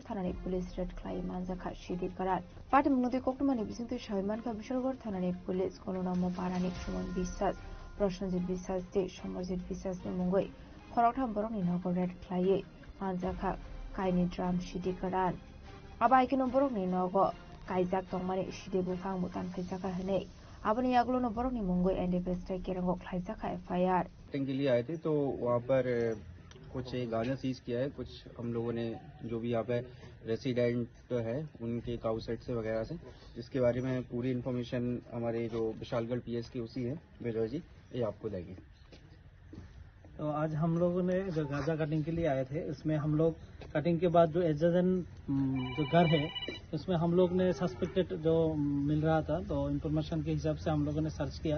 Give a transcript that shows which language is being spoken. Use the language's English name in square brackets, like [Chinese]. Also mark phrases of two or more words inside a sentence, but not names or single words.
[Kok Borok] थानानि [English] police raid [Kok Borok] क्लाइ मानजाखा सिदिकारान पार्टी मुंगनदि कक्टमानि बिसिंतु सायमानका बिसरगर थानानि पुलिस कननम पारानि सुमन बिसास प्रसन्जित बिसास दे समरजित बिसासनि मुङै खरथाम बरकनि नगर रेड क्लाइ मानजाखा काइनि ड्राम सिदिकारान आबाइकिनो बरकनि नगो काइजाक दंमानि सिदे बुफां मुतान फैजाका हनै अपने यागलो बरकनि मुंगै एनडीपीएस ट्रेकिरंगो खाइजाखा एफआईआर [Hindi] के लिए आए थे। तो वहाँ पर कुछ गांजा सीज किया है, कुछ हम लोगों ने जो भी यहाँ पे रेसिडेंट है उनके काउ सेट से वगैरह से, जिसके बारे में पूरी इन्फॉर्मेशन हमारे जो विशालगढ़ पीएस की उसी है विजय जी, ये आपको देंगे। तो आज हम लोगों ने जो गांजा कटिंग के लिए आए थे, इसमें हम लोग कटिंग के बाद जो एडजन जो घर है उसमें हम लोग ने सस्पेक्टेड जो मिल रहा था, तो इन्फॉर्मेशन के हिसाब से हम लोगों ने सर्च किया।